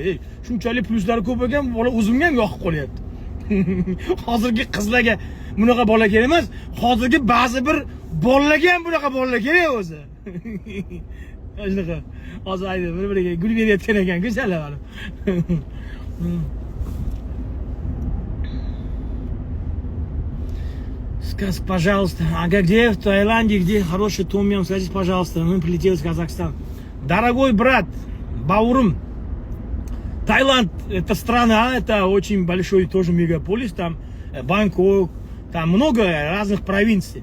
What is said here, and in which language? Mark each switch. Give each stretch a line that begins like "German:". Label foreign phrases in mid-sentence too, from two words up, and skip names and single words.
Uzbek: Shunchalik pluslari ko'p ekan, bola o'zimga ham yoqib qolyapti. Hozirgi qizlarga bunaqa bola kerak emas. Hozirgi ba'zi bir bolalarga ham bunaqa bolalar kerak o'zi. Shunaqa. Hozir aytib bir-biriga gul berayotgan ekan, go'zallar mana.
Russian: Скажите, пожалуйста, а где в Таиланде, где хороший том-ям, скажите, пожалуйста, мы прилетели из Казахстана. Дорогой брат, Баурум, Таиланд это страна, это очень большой тоже мегаполис, там Бангкок, там много разных провинций.